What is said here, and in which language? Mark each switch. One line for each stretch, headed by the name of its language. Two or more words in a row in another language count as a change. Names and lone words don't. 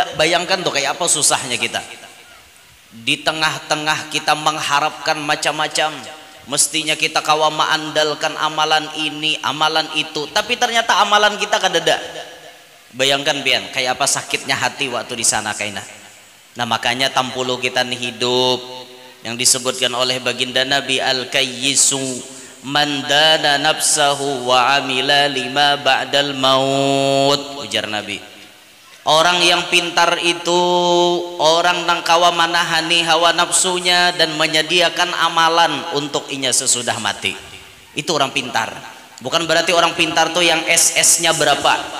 Banjar: Bayangkan tuh kayak apa susahnya kita. Di tengah-tengah kita mengharapkan macam-macam, mestinya kita kawa mengandalkan amalan ini amalan itu, tapi ternyata amalan kita kada ada. Bayangkan pian kayak apa sakitnya hati waktu di sana kaina. Nah, makanya tampulu kita nih hidup yang disebutkan oleh baginda Nabi,
Arabic: الكيس من دان نفسه وعمل لما بعد الموت.
Banjar: Ujar Nabi, orang yang pintar itu orang nang kawa manahani hawa nafsunya dan menyediakan amalan untuk inya sesudah mati.
Indonesian: Itu orang pintar. Bukan berarti orang pintar tuh yang SS-nya berapa.